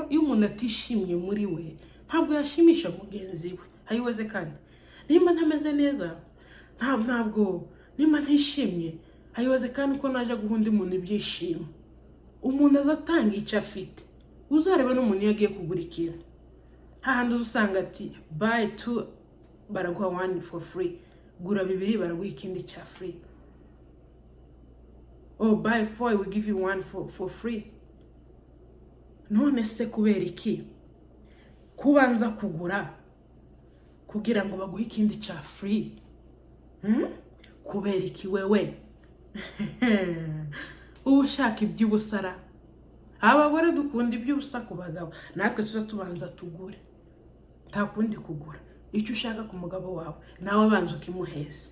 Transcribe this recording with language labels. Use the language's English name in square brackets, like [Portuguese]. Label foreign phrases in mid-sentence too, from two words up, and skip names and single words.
[Kinyarwanda] Iyo umuntu atishimye muri we ntabwo yashimisha mugenzi we. Ayiweze kandi nimba ntameze neza, ntabwo nimba ntishimye, ayiweze kandi ko naje guhunda umuntu ibyishimo. Umuntu azatanga icyo afite. Uzareba n'umuntu yagiye kugura ikintu, hahandi usanga ati [English] buy 2 [Kinyarwanda] baraguha [English] 1 for free, [Kinyarwanda] gura 2 baraguha ikindi cya free, [English] or buy 4 we give you 1 for free. [Kinyarwanda] None se kubera iki kubanza kugura kugira ngo baguhe ikindi cya free? Kubera iki wewe? Ushaka iby'ubusara. Abagore dukunda iby'ubusa ku bagabo, natwe tubanza tugure, nta kundi kugura icyo ushaka ku mugabo wawe, nawe abanza ukimuheza.